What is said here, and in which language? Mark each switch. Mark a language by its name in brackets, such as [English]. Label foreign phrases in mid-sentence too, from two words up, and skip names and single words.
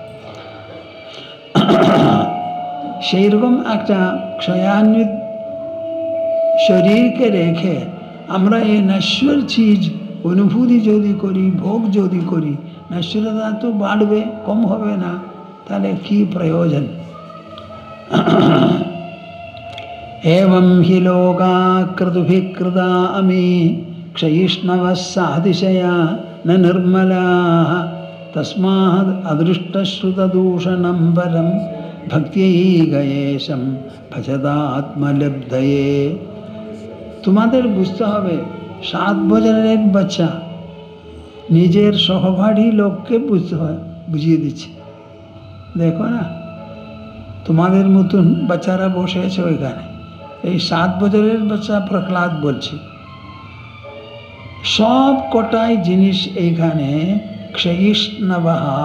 [Bangla] সেই রকম একটা ক্ষয়ান্বিত শরীরকে রেখে আমরা এই নশ্বর চিজ অনুভূতি যদি করি, ভোগ যদি করি, নশ্বরতা তো বাড়বে, কম হবে না, তাহলে কি প্রয়োজন? [Sanskrit] एवं हि लोका क्रतुभिकृता अमी क्षयिष्णवः सातिशया न निर्मलाः तस्माद् अदृष्टश्रुतदूषणं परं भक्त्यैकयेशं भजदात्मलब्धये। [Bangla] তোমাদের বুঝতে হবে 7 বছরের বাচ্চা নিজের সহপাঠী লোককে বুঝিয়ে দিচ্ছে। দেখো না, তোমাদের মতন বাচ্চারা বসে আছে ওইখানে। এই 7 বছরের বাচ্চা প্রহ্লাদ বলছে, সব কটাই জিনিস এইখানে ক্ষয়িষ্ণবঃ।